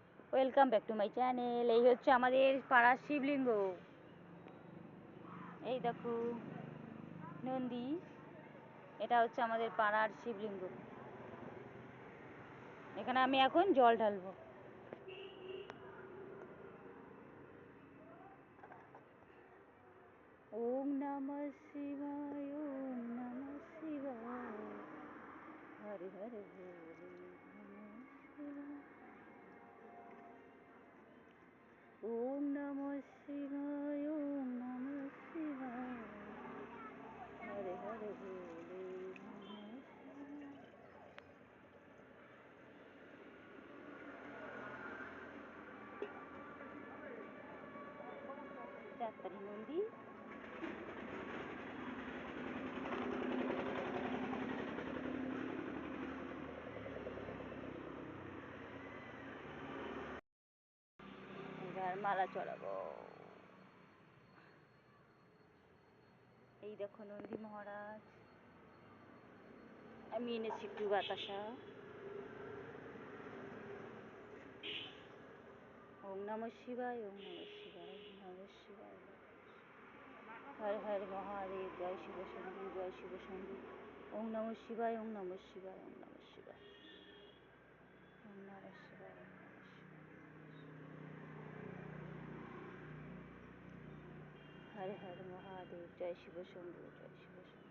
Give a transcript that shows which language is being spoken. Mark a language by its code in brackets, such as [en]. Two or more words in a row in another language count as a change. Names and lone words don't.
[en] welcome back to my channel. [bn] এই হচ্ছে আমাদের পাড়ার শিবলিঙ্গ। এই দেখো নন্দী, এটা হচ্ছে আমাদের পাড়ার শিবলিঙ্গ। এখানে আমি এখন জল ঢালবো। [sa] ওম নমঃ শিবায়, ওম নমঃ শিবায়, হরে হরে ভোলে নমঃ শিবায়। ওম নমঃ শিবায়, ওম নমঃ শিবায়, হরে হরে ভোলে নমঃ শিবায়। [bn] ডাক্তারি নন্দী, এবার মালা চড়াবো। এই দেখো নন্দী মহারাজ, আমি এনেছি একটু বাতাসা। [sa] ওম নমঃ শিবায়, ওম নমঃ শিবায়, ওম নমঃ শিবায়, হর হর মহাদেব, জয় শিব শম্ভু, জয় শিব শম্ভু। ওম নমঃ শিবায়, ওম নমঃ শিবায়, ওম নমঃ শিবায়, ওম নমঃ শিবায়, ওম নমঃ শিবায়, হর হর মহাদেব, জয় শিব শম্ভু, জয় শিব শম্ভু।